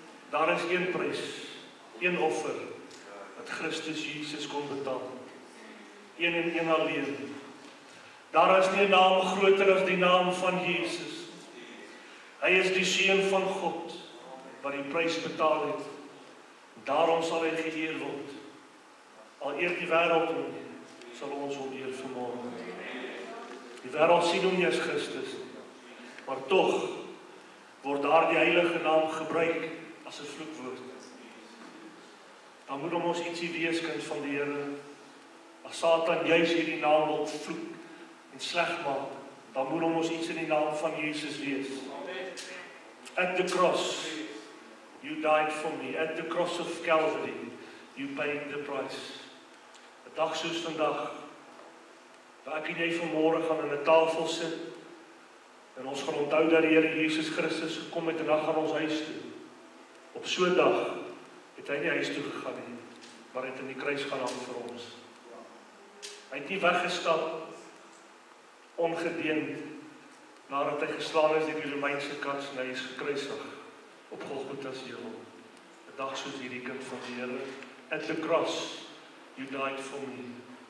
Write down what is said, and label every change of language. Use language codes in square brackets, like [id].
[af] Daar is een prys, een offer wat Christus Jesus kon betaal. Een en een alleen. Daar is nie 'n naam groter as die naam van Jesus. Hy is die seun van God wat die prys betaal het. Daarom sal hy geëer word. Al eer die wêreld hom, sal ons hom eer vanmôre. Die wêreld sien hom nie as Christus, maar tog word daar die heilige naam gebruik as 'n vloekwoord. Dan moet ons ietsie wees, kind van die Here. As Satan juis hierdie naam wil vloek en sleg maak, dan moet ons iets in die naam van Jesus wees. [en] At the cross, you died for me. At the cross of Calvary, you paid the price. [af] 'n Dag soos vandag, waar ek en jy vanmôre gaan aan 'n tafel sit, en ons gaan onthou dat die Here Jesus Christus gekom het en dan gaan ons huis toe. Op so 'n dag het hy nie huis toe gegaan nie, maar het in die kruis gaan hang vir ons. Hy het nie weggestap ongedeend nadat hy geslaan is deur die Romeinse kats en hy is gekruisig op Golgotha se heuwel. 'n Dag soos hierdie, kind van die Here. [en] At the cross, you died for me.